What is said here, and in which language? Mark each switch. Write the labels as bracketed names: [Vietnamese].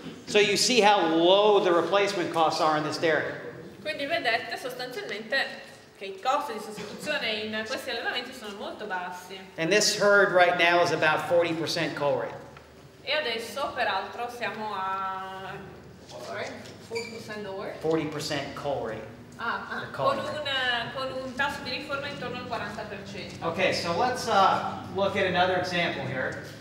[English] So you see how low the replacement costs are in this dairy. [Italian] Quindi vedete sostanzialmente che i costi di sostituzione in questi allevamenti sono molto bassi. [English] And this herd right now is about 40% cull rate. [Italian] E adesso peraltro siamo a 40% lower. [English] 40% cull rate. [Italian] Con un tasso di riforma intorno al 40%. [English] Okay, so let's look at another example here.